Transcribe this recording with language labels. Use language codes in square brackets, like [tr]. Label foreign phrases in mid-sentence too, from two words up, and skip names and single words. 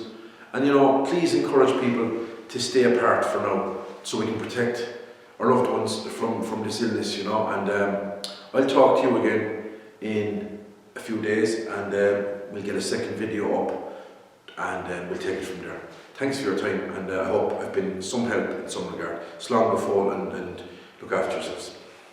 [en] And, please encourage people to stay apart for now, so we can protect our loved ones from this illness, And I'll talk to you again in a few days, and we'll get a second video up, and we'll take it from there. Thanks for your time, and I hope I've been some help in some regard. [ga] Slán go fóill, [en] and look after yourselves.